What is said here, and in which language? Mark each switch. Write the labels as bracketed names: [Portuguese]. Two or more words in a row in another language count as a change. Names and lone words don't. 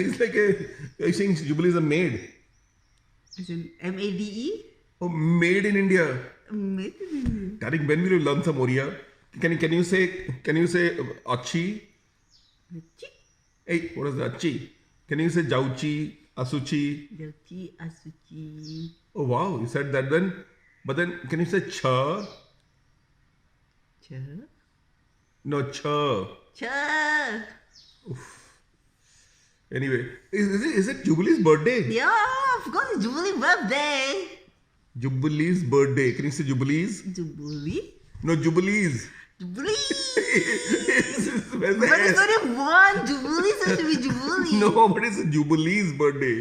[English] He's like you're saying Jubilee is a maid. As in MADE? Oh, made in India. Made in India. Darling, when will you learn some Oriya? Can you say achi? Hey, what is that? Achi. Can you say [Odia] jauchi, asuchi? Jauchi, asuchi. [English] Oh wow, you said that then. But then, can you say cha? Cha? No, cha. Cha. Anyway, is it Jubilee's birthday? Yeah, of course, it's Jubilee birthday. Jubilee's birthday. Can you say Jubilee's? Jubilee? No, Jubilee's. Jubilee! Where's the But it's S? only one. Jubilee supposed to be Jubilee. No, but it's Jubilee's birthday.